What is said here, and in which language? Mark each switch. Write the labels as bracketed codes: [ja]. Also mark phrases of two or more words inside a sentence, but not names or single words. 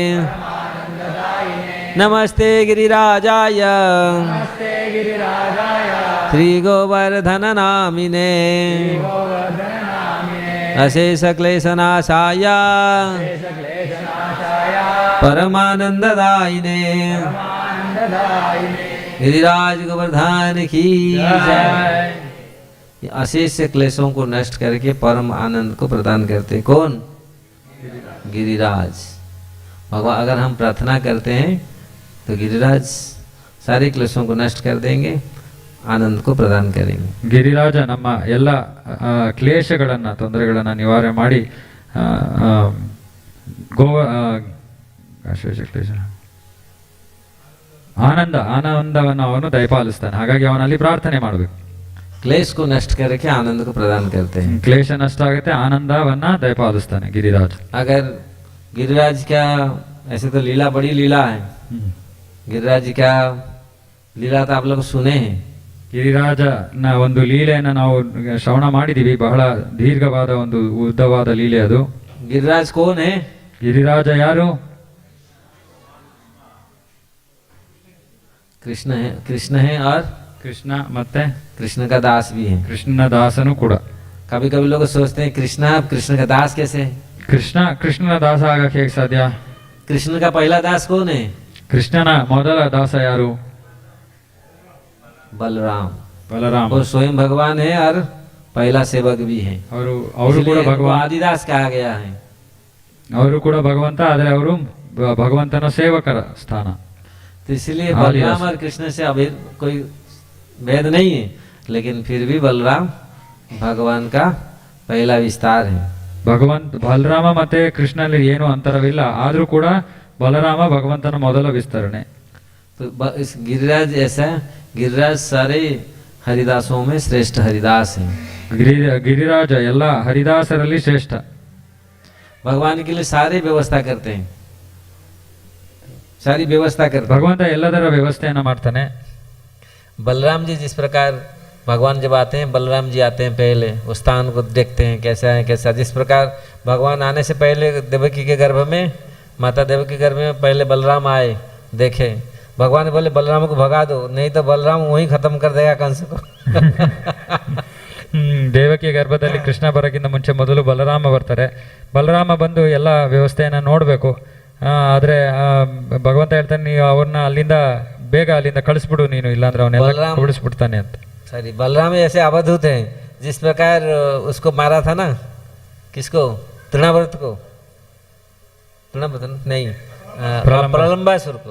[sa] नमस्ते गिरिराजाय, श्री गोवर्धन नामिने, अशेष क्लेशनाशाय, परमानंददायिने, [hi] गिरिराज गोवर्धन की जय। अशेष क्लेशों को नष्ट करके परम आनंद को प्रदान करते कौन? गिरिराज भगवान। अगर हम प्रार्थना करते हैं तो गिरिराज सारे क्लेशों को नष्ट कर देंगे, आनंद को प्रदान करेंगे। [kn] ಗಿರಿರಾಜ ನಮ್ಮ ಎಲ್ಲ ಕ್ಲೇಶಗಳನ್ನ, ತೊಂದರೆಗಳನ್ನ ನಿವಾರಣೆ ಮಾಡಿ ಆನಂದವನ್ನು ಅವನು ದಯಪಾಲಿಸ್ತಾನೆ. ಹಾಗಾಗಿ ಅವನಲ್ಲಿ ಪ್ರಾರ್ಥನೆ ಮಾಡಬೇಕು. [hi] क्लेश को नष्ट करके आनंद को प्रदान करते हैं। [kn] ಕ್ಲೇಶ ನಷ್ಟ ಆಗುತ್ತೆ, ಆನಂದವನ್ನ ದಯಪಾಲಿಸ್ತಾನೆ ಗಿರಿರಾಜ. [hi] अगर गिरिराज का ऐसे तो लीला, बड़ी लीला है। गिरिराज का लीला तो आप लोग सुने हैं। [kn] ಗಿರಿರಾಜನ ಒಂದು ಲೀಲೆಯನ್ನ ನಾವು ಶ್ರವಣ ಮಾಡಿದೀವಿ. ಬಹಳ ದೀರ್ಘವಾದ ಒಂದು ಉದ್ದವಾದ ಲೀಲೆ ಅದು. [hi] गिरिराज कौन है? [kn] ಗಿರಿರಾಜ ಯಾರು? [hi] कृष्ण है। कृष्ण है और [kn] ಕೃಷ್ಣ ಮತ್ತೆ [hi] कृष्ण का दास भी है। [kn] ಕೃಷ್ಣನ ದಾಸನು ಕೂಡ. [hi] कभी कभी लोग सोचते हैं कृष्ण, कृष्ण का दास कैसे? [kn] ಕೃಷ್ಣನ ದಾಸ ಆಗಕ್ಕೆ ಹೇಗೆ ಸಾಧ್ಯ? [hi] कृष्ण का पहला दास कौन है? [kn] ಕೃಷ್ಣನ ಮೊದಲ ದಾಸ ಯಾರು? [hi] बलराम। [kn] ಬಲರಾಮ. [hi] वो स्वयं भगवान है और पहला सेवक भी है। [kn] ಅವರು ಕೂಡ ಭಗವಾನ್, [hi] आदिदास कहा गया है। [kn] ಅವರು ಕೂಡ ಭಗವಂತ, ಆದರೆ ಅವರು ಭಗವಂತನ ಸೇವಕರ ಸ್ಥಾನ. [hi] तो इसलिए बलराम और कृष्ण से अभी कोई भेद नहीं है, लेकिन फिर भी बलराम भगवान का पहला विस्तार है। [kn] ಬಲರಾಮ ಮತ್ತೆ ಕೃಷ್ಣನಲ್ಲಿ ಏನು ಅಂತರವಿಲ್ಲ, ಆದ್ರೂ ಕೂಡ ಬಲರಾಮ ಭಗವಂತನ ಮೊದಲ ವಿಸ್ತರಣೆ. [hi] तो इस गिरिराज ऐसा, गिरिराज सारे हरिदासों में श्रेष्ठ हरिदास हैं। [kn] ಗಿರಿರಾಜ ಎಲ್ಲ ಹರಿದಾಸರಲ್ಲಿ ಶ್ರೇಷ್ಠ. [hi] भगवान के लिए सारी व्यवस्था करते हैं, सारी व्यवस्था करते हैं। [kn] ಭಗವಂತ ಎಲ್ಲದರ ವ್ಯವಸ್ಥೆಯನ್ನು ಮಾಡ್ತಾನೆ. [hi] बलराम जी जिस प्रकार भगवान जब आते हैं, बलराम जी आते हैं पहले उस स्थान को देखते हैं कैसा है कैसा। जिस प्रकार भगवान आने से पहले देवकी के गर्भ में, माता देवकी के गर्भ में पहले बलराम आए, देखे। भगवान बोले बलराम को भगा दो, नहीं तो बलराम वहीं खत्म कर देगा कंस को। [kn] ದೇವಕಿಯ ಗರ್ಭದಲ್ಲಿ ಕೃಷ್ಣ ಬರೋಕ್ಕಿಂತ ಮುಂಚೆ ಮೊದಲು ಬಲರಾಮ ಬರ್ತಾರೆ. ಬಲರಾಮ ಬಂದು ಎಲ್ಲ ವ್ಯವಸ್ಥೆಯನ್ನು ನೋಡಬೇಕು. ಆದರೆ ಭಗವಂತ ಹೇಳ್ತಾನೆ, ನೀವು ಅವ್ರನ್ನ ಅಲ್ಲಿಂದ ಬೇಗ ಅಲ್ಲಿಂದ ಕಳಿಸ್ಬಿಡು ನೀನು, ಇಲ್ಲಾಂದ್ರೆ ಅವನ್ನೆಲ್ಲ ಉಳಿಸ್ಬಿಡ್ತಾನೆ ಅಂತ. [hi] सॉरी, बलराम ऐसे अवधूत हैं जिस प्रकार उसको मारा था ना, किसको, तृणाव्रत को, तृणाव्रत नहीं, प्रलंबासुर को।